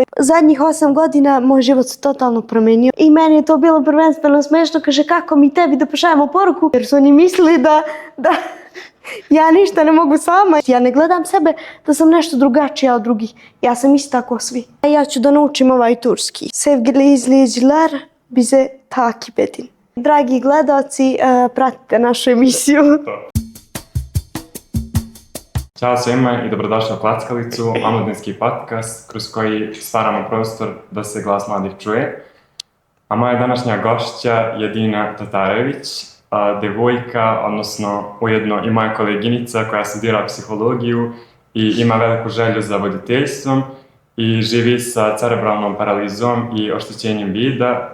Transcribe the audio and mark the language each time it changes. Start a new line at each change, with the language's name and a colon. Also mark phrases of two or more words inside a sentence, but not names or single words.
Serbian: Zadnjih 8 godina moj život se totalno promenio. I meni je to bilo prvenstveno smešno. Kaže, kako mi tebi da pošaljemo poruku? Jer su oni mislili da ja ništa ne mogu sama. Ja ne gledam sebe da sam nešto drugačija od drugih. Ja sam isto tako svi. Ja ću da naučim ovaj turski.
Turkish: Sevgili izleyiciler, bize takip edin.
Serbian: Dragi gledalci, pratite našu emisiju. Ćao svima i dobrodošli u Klackalicu, omladinski podcast kroz koji stvaramo prostor da se glas mladih čuje. A moja današnja gošća je Dina Tatarević, devojka, odnosno ujedno i moja koleginica koja studira psihologiju i ima veliku želju za voditeljstvom i živi sa cerebralnom paralizom i oštećenjem vida.